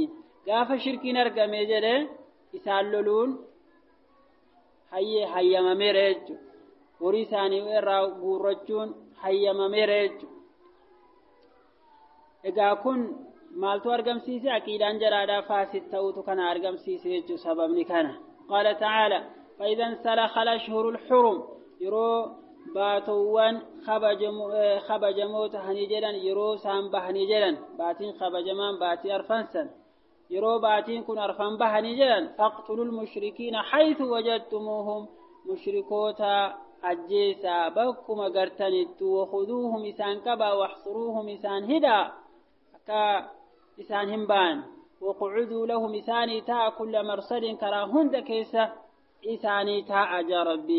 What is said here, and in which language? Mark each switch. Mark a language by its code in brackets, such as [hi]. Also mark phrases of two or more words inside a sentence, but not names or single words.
[om] gaafa shirkiin argame jedhe isaan loluun hayyamameera jechuudha. horii isaanii irraa guurrachuun hayyamameera jechuudha. egaa kun maaltu argamsiise aqiidaan jaraadhaa faasid ta'utu kana argamsiise jechuudha sababni kana. [ar] قال تعالى فإذا انسلخ الأشهر الحرم [om] yeroo baatowwan kabajamoo tahanii jedhan yeroo isaan bahanii jedhan baatiin kabajamaan baatii arfansan yeroo baatiin kun arfan bahanii jedhan [ar] فاقتلوا المشركين حيث وجدتموهم [om] mushrikoota ajjeesaa bakkuma gartanittu wakhuduuhum isaan qabaa waxsuruuhum isaan hidhaa akka isaan hin baan [ar] واقعدوا لهم [om] isaanii taa'a [ar] كل مرصد [om] karaa hunda keessa isaanii taa'a jaa rabbiin.